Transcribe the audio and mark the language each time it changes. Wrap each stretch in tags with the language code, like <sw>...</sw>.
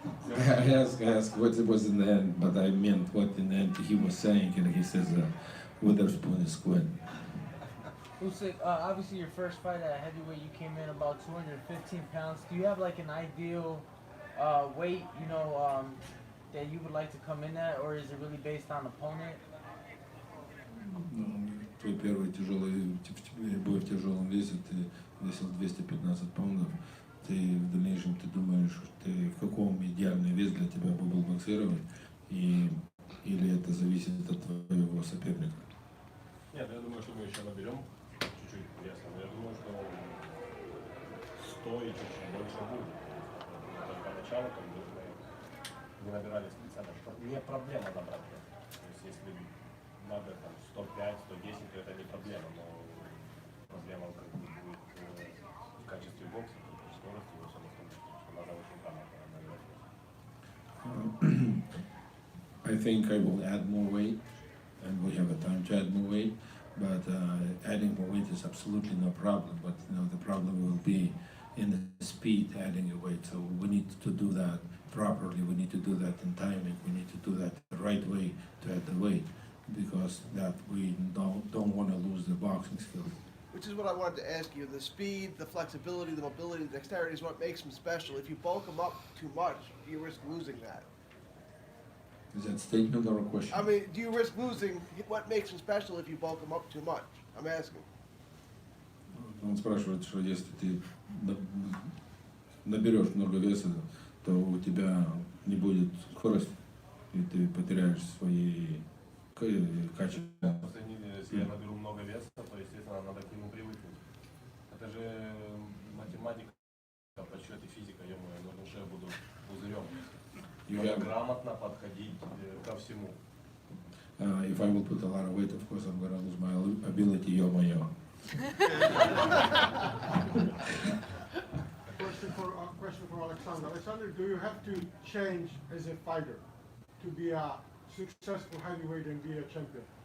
<en>I asked what it was in the end, but I meant what in the end he was saying, and he says Witherspoon is quit. Usyk, obviously your first fight at heavyweight, you came in about 215 pounds. Do you have like an ideal weight, that you would like to come in at, or is it really based on opponent?</en> <ru>Твой первый тяжелый бой в тяжелом весе, ты весил 215 паундов. Ты в дальнейшем ты думаешь, ты в каком идеальный вес для тебя был боксировать, или это зависит от твоего соперника? Нет, я думаю, что мы еще наберем чуть-чуть веса, но я думаю, что 100 и чуть-чуть больше будет. Поначалу как бы мы не набирали специально. Не проблема набрать вес. То есть если надо там 105, 110, то это не проблема, но проблема как бы будет в качестве бокса, в скорости и всем остальном, что надо очень грамотно набирать вес.</ru> <en>I think I will add more weight, and we have a time to add more weight. But adding more weight is absolutely no problem. But the problem will be in the speed adding a weight. So we need to do that properly. We need to do that in timing. We need to do that the right way to add the weight, because that we don't want to lose the boxing skills. Which is what I wanted to ask you. The speed, the flexibility, the mobility, the dexterity is what makes him special. If you bulk him up too much, you risk losing that. Is that a statement or a question? I mean, do you risk losing what makes him special if you bulk him up too much? I'm asking.</en> <ru>Он спрашивает, что если ты наберешь много веса, то у тебя не будет скорости, и ты потеряешь свои качества. Если я наберу много веса, то, естественно, надо к нему привыкнуть. Это же математика, подсчет и физика, ё-моё, нужно, что я буду пузырем. Надо грамотно подходить ко всему.</ru> <en>If I will put a lot of weight, of course, I'm going to lose my ability,</en> <ru>ё-моё.</ru> <en>Question for Oleksandr. Oleksandr, do you have to change as a fighter to be a successful heavyweight and be a champion?</en>